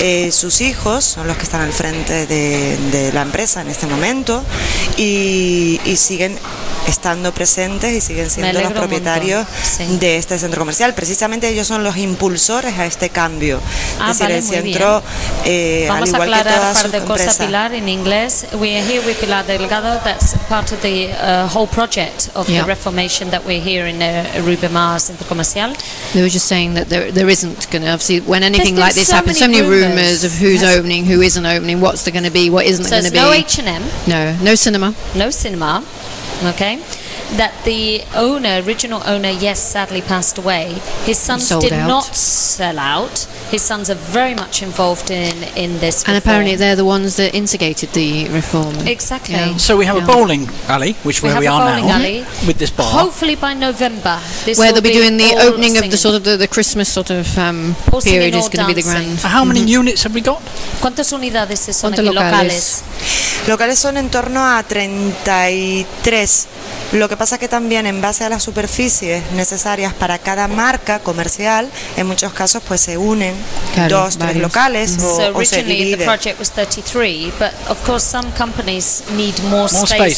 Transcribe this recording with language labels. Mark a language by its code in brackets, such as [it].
[es] Sus hijos son los que están al frente de la empresa en este momento y siguen estando presentes y siguen siendo los propietarios de este centro comercial. Precisamente ellos son los impulsores a este cambio. Ah, es decir, vale, el centro, al igual que todas sus empresas. Vamos a aclarar un par de cosas, Pilar, en inglés. [en] We are here with Pilar Delgado. That's part of the whole project of the reformation that we're here in the Ruby Mae Centro Comercial. They were just saying that there isn't going to, obviously, when anything like this happens, so many rumors of who's opening, who isn't opening, what's there going to be, what isn't there going to be. So there's no H&M. No. No cinema. No cinema. Okay. That the owner, original owner, yes, sadly passed away. His sons did not sell out. His sons are very much involved in this reform. And apparently they're the ones that instigated the reform. Exactly. Yeah. So we have a bowling alley, which we where we are now, with this bar. Hopefully by November. This where they'll be doing the opening of the sort of the Christmas sort of period is going to be the grand. How many units have we got? [es] ¿Cuántas unidades son aquí locales? Locales son en torno a 33. Lo que pasa es que también en base a las superficies necesarias para cada marca comercial, en muchos casos pues se unen dos, tres locales o se dividen. [en] So originally the project was 33, but of course some companies need more space